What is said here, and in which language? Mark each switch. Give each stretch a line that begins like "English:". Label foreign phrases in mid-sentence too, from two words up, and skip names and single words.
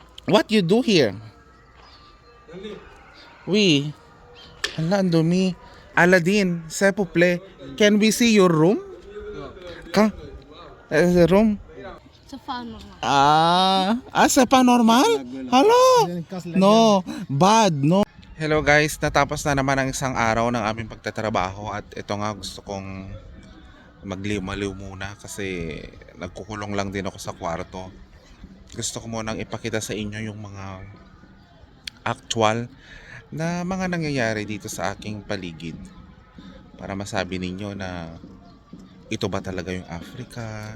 English: What you do here? We.
Filipino: Hala, ang dumi.
French: Aladdin, s'il vous plaît,
English: can we see your room? Ka? The room?
Filipino: Sa normal.
French: C'est pas normal?
English: Hello? No, bad, no. Hello guys,
Filipino: natapos na naman ang isang araw ng aming pagtatrabaho at ito nga gusto kong magliw-maliw muna kasi nagkukulong lang din ako sa kwarto. Gusto ko munang ipakita sa inyo yung mga actual na mga nangyayari dito sa aking paligid para masabi ninyo na ito ba talaga yung Africa.